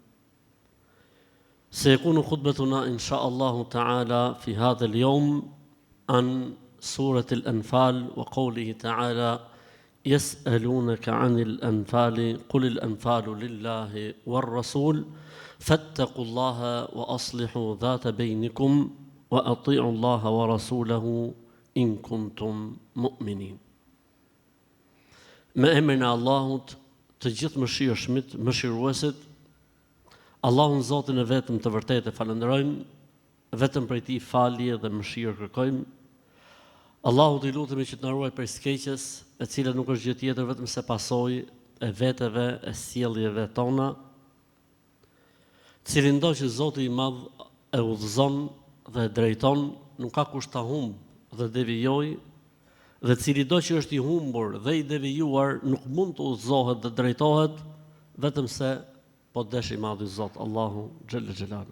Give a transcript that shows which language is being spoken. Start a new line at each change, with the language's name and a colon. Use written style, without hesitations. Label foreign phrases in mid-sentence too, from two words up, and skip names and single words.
Arabic: سيكون خطبتنا إن شاء الله تعالى في هذا اليوم عن سورة الأنفال وقوله تعالى يسألونك عن الأنفال قل الأنفال لله والرسول فاتقوا الله وأصلحوا ذات بينكم وأطيعوا الله ورسوله إن كنتم مؤمنين.
Albanian: Me emrin e Allahut, të gjithë mëshirshmit, mëshiruesit, Allahun Zotin e vetëm të vërtetë e falenderojmë, vetëm prej tij falje dhe mëshirë kërkojmë. Allahut i lutemi që të na ruaj prej skeqjes, e cila nuk është gjë tjetër vetëm se pasojë e veteve, e sjelljeve tona, cilin do që Zoti i Madh e udhëzon dhe drejton, nuk ka kush ta humb dhe devijoj, dhe cili do që është i humbur dhe i devijuar nuk mund të udhëzohet dhe drejtohet vetëm se po desh i madh i Zot Allahu
Arabic: جل جلاله.